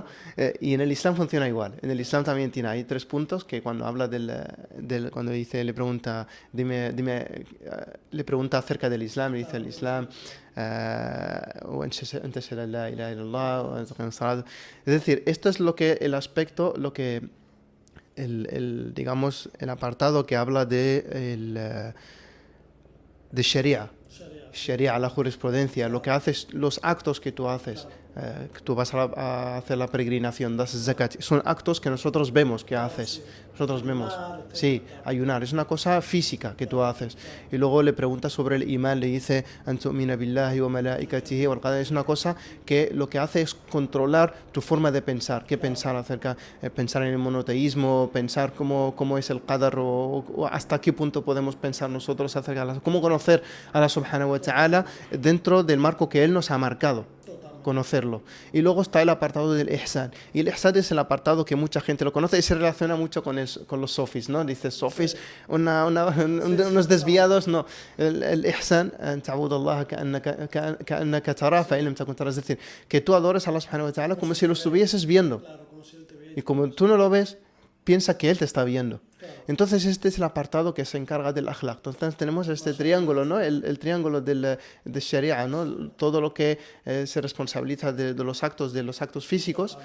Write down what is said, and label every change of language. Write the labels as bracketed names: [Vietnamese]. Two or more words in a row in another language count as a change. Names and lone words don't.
[Spanish] Y en el Islam funciona igual. En el Islam también hay tres puntos que cuando habla cuando dice, le pregunta, le pregunta acerca del Islam, le dice el Islam, es decir, esto es el aspecto, digamos, el apartado que habla de Sharia, la jurisprudencia, lo que haces, los actos que tú haces. Tú vas a hacer la peregrinación, das zakat, son actos que nosotros vemos que haces. nosotros vemos. Sí, ayunar. Es una cosa física que tú haces. Y luego le preguntas sobre el imán, le dice, [Arabic] "أن تؤمن بالله وملائكته والقدر". [Spanish] Es una cosa que lo que hace es controlar tu forma de pensar. ¿Qué pensar acerca? Pensar en el monoteísmo, pensar cómo es el qadar o hasta qué punto podemos pensar nosotros acerca de cómo conocer a [Arabic] الله سبحانه وتعالى [Spanish] dentro del marco que Él nos ha marcado. Conocerlo. Y luego está el apartado del ihsan. Y el ihsan es el apartado que mucha gente lo conoce y se relaciona mucho con los sofis, ¿no? Dices sofis, unos desviados, no. [Arabic] El إحسان أن تعبد الله كأنك تراه فإن لم تكن تراه. [Spanish] Es decir, que tú adores a [Arabic] الله سبحانه وتعالى [Spanish] como si lo estuvieses viendo. Y como tú no lo ves, piensa que Él te está viendo. Entonces este es el apartado que se encarga del akhlaq. Entonces tenemos este triángulo, ¿no? El triángulo de Sharia, ¿no? Todo lo que se responsabiliza de los actos físicos.